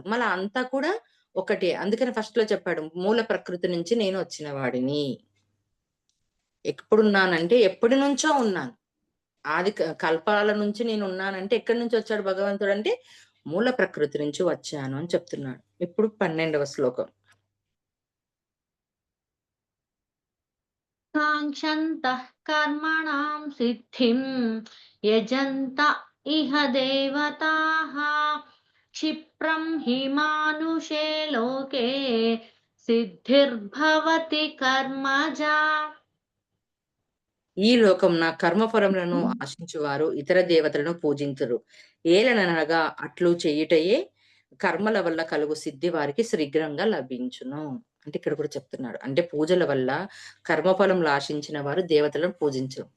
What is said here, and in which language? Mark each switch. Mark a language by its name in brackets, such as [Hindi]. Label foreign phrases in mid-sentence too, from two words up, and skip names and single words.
[Telugu] మళ్ళా అంతా కూడా ఒకటే. అందుకని ఫస్ట్‌లో చెప్పాడు. మూల ప్రకృతి నుంచి నేను వచ్చిన వాడిని. ఎప్పుడున్నానంటే ఎప్పటినుంచో ఉన్నాను. ఆది కల్పాల నుంచి నేనున్నానంటే ఎక్కడి నుంచొచ్చాడు భగవంతుడంటే, మూల ప్రకృతి నుంచి వచ్చాను అని చెప్తున్నాడు. ఇప్పుడు 12వ శ్లోకం. [Sanskrit] काङ्क्षन्तः कर्मणां सिद्धिं यजन्त इह देवताः क्षिप्रं हि मानुषे लोके सिद्धिर्भवति कर्मजा [Telugu] ఈ లోకమున కర్మఫలములను ఆశించువారు ఇతర దేవతలను పూజింతురు. ఏలననగా అట్లు చేయుటయే కర్మల వల్ల కలుగు సిద్ధి వారికి శీఘ్రంగా లభించును. అంటే ఇక్కడ కూడా చెప్తున్నాడు. అంటే పూజల వల్ల కర్మఫలములు ఆశించిన వారు దేవతలను పూజించరు.